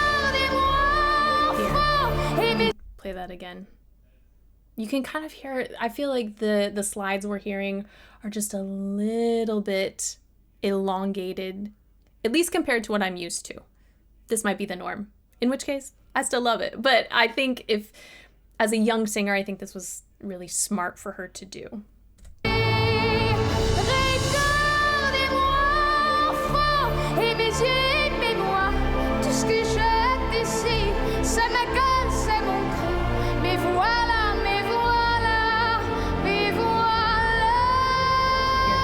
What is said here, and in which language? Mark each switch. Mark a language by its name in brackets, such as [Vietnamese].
[French] Regardez-moi fort et mes... [English] Play that again. You can kind of hear, I feel like the slides we're hearing are just a little bit elongated, at least compared to what I'm used to. This might be the norm, in which case I still love it. But I think as a young singer, I think this was really smart for her to do. [French] Regardez-moi fort et mes yeux, aimez-moi. Tout ce que j'ai ici, c'est ma gueule, c'est mon cri. Mais voilà, mais voilà, mais voilà.